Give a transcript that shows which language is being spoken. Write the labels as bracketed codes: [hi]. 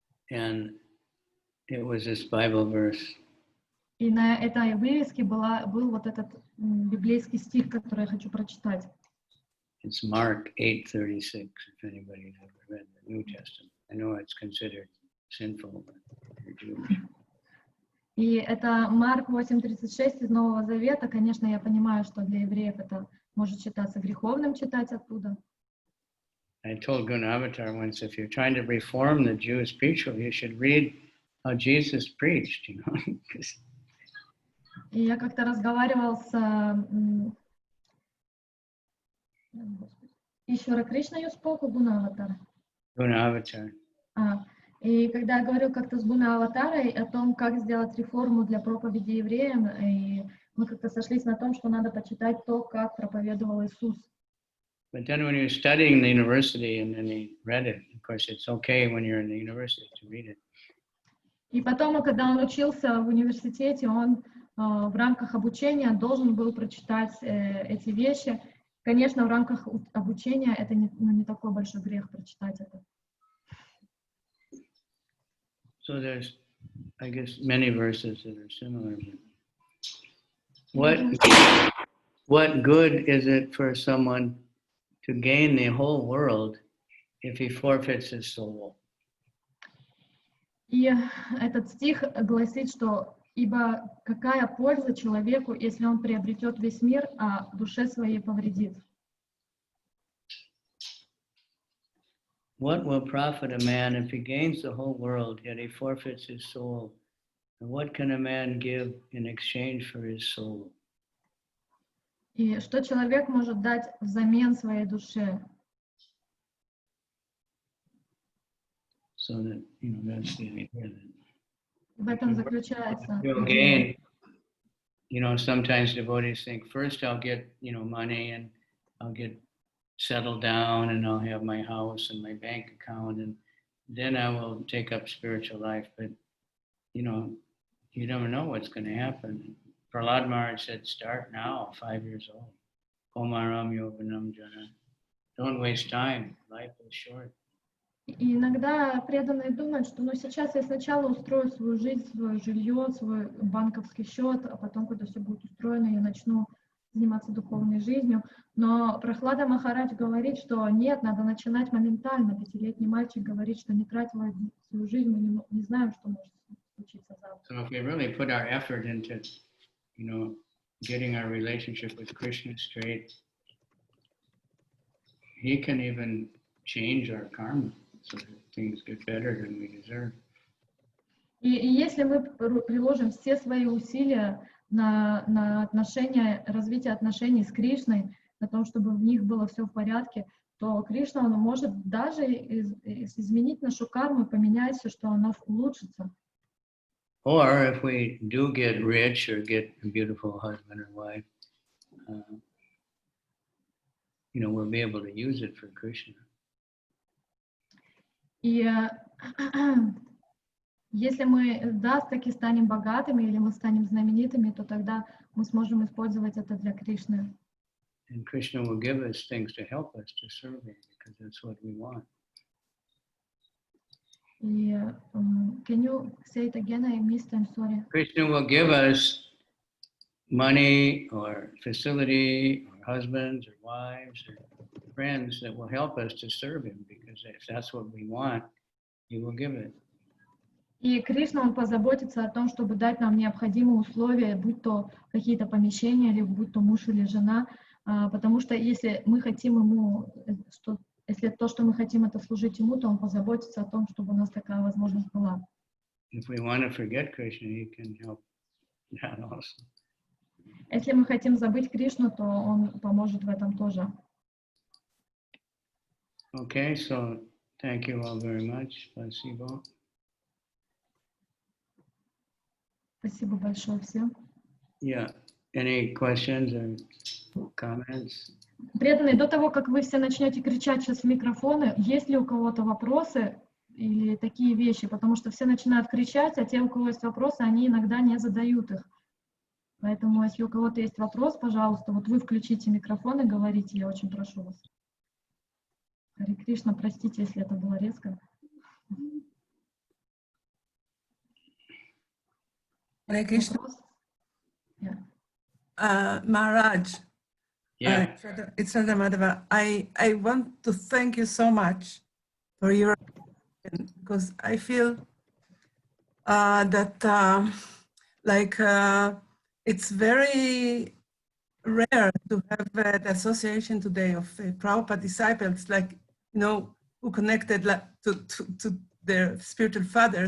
[en] And it was this Bible verse. [ru] И на этой вывеске был вот этот библейский стих, который я хочу прочитать. [en] It's Mark 8:36, if anybody's ever read the New Testament. I know it's considered sinful for Jews. [ru] И это Марк 8:36 из Нового Завета. Конечно, я понимаю, что для евреев это может считаться греховным читать оттуда. [en] I told Gunavatar once, if you're trying to reform the Jewish preacher, you should read how Jesus preached, you know. [ru] И я как-то разговаривал с Ишвара Кришна, [en] you spoke, [ru] Гунаватар. [en] Gunavatar. [ru] И когда я говорил как-то с Гунаватарой о том, как сделать реформу для проповеди евреям, и мы как-то сошлись на том, что надо почитать то, как проповедовал Иисус. [en] But then when he was studying the university and then he read it, of course it's okay when you're in the university to read it. [ru] И потом, когда он учился в университете, он в рамках обучения должен был прочитать эти вещи. Конечно, в рамках обучения это не такой большой грех прочитать это. [en] So there's, I guess, many verses that are similar. What good is it for someone to gain the whole world if he forfeits his soul? [ru] И этот стих гласит, что «Ибо какая польза человеку, если он приобретет весь мир, а душе своей повредит?» [en] What will profit a man if he gains the whole world, yet he forfeits his soul? And what can a man give in exchange for his soul? [ru] И что человек может дать взамен своей душе? [en] So that, you know, that's the idea. [ru] В этом заключается. [en] You'll gain, you know, sometimes devotees think, first I'll get, you know, money and I'll get settled down and I'll have my house and my bank account and then I will take up spiritual life. But, you know, you never know what's going to happen. Prahlad Maharaj said, start now, 5 years old. [sa] Komaram Yoganam Jana. [en] Don't waste time. Life is short. [ru] И иногда преданные думают, что ну сейчас я сначала устрою свою жизнь, свое жилье, свой банковский счет, а потом, когда все будет устроено, я начну заниматься духовной жизнью. Но Прахлада Махарадж говорит, что нет, надо начинать моментально. 5-летний мальчик говорит, что не трать свою жизнь, мы не знаем, что может случиться завтра. [en] So if we really put our effort into, you know, getting our relationship with Krishna straight, he can even change our karma so that things get better than we deserve. [ru] И если мы приложим все свои усилия на отношения, развитие отношений с Кришной, на том, чтобы в них было все в порядке, то Кришна, он может даже изменить нашу карму и поменять все, что она улучшится. [en] Or if we do get rich or get a beautiful husband or wife, you know, we'll be able to use it for Krishna. [ru] И если мы таки станем богатыми или мы станем знаменитыми, то тогда мы сможем использовать это для Кришны. [en] And Krishna will give us things to help us to serve him because that's what we want. И can you say it again? I missed. I'm sorry. Krishna will give us money or facility or husbands or wives or friends that will help us to serve him because if that's what we want, he will give it. [ru] И Кришна, он позаботится о том, чтобы дать нам необходимые условия, будь то какие-то помещения, или будь то муж или жена, потому что если мы хотим ему, если то, что мы хотим, это служить ему, то он позаботится о том, чтобы у нас такая возможность была. [en] If we want to forget Krishna, he can help that also. [ru] Если мы хотим забыть Кришну, то он поможет в этом тоже. [en] Okay, so thank you all very much. [ru] Spasibo. Спасибо большое всем. [en] Yeah. Any questions or comments? [ru] Преданные, до того, как вы все начнете кричать сейчас в микрофоны, есть ли у кого-то вопросы или такие вещи? Потому что все начинают кричать, а те, у кого есть вопросы, они иногда не задают их. Поэтому, если у кого-то есть вопрос, пожалуйста, вот вы включите микрофон и говорите, я очень прошу вас. Харе Кришна, простите, если это было резко. [en] Hare Krishna. [ru] Вопрос? [en] Yeah. Maharaj, Yeah. It's Radha Madhava. I want to thank you so much for your, because I feel that it's very rare to have the association today of Prabhupada disciples, like, you know, who connected to their spiritual father.